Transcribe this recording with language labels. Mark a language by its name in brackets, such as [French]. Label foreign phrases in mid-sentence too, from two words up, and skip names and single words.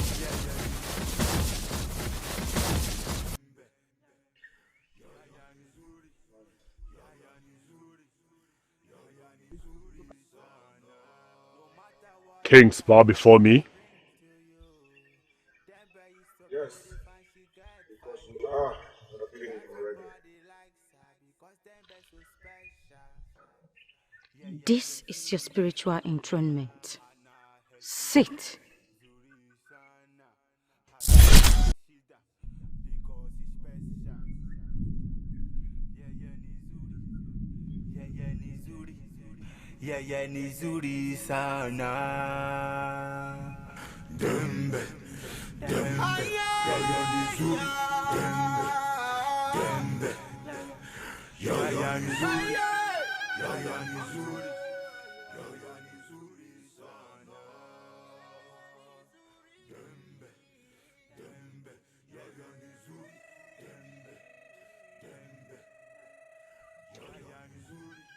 [English] Kings bow before me. Yes. Because we are appealing already. This is your spiritual enthronement. Sit. [Swahili] Yaya nizuri sana. [Ganda] Dembe, dembe. [Swahili] Yaya nizuri, [Ganda] dembe, dembe. [Swahili] Yaya nizuri, yaya nizuri. Yaya nizuri sana. [Ganda] Dembe, dembe. [Swahili] Yaya nizuri, [Ganda] dembe, dembe. [Swahili] Yaya nizuri.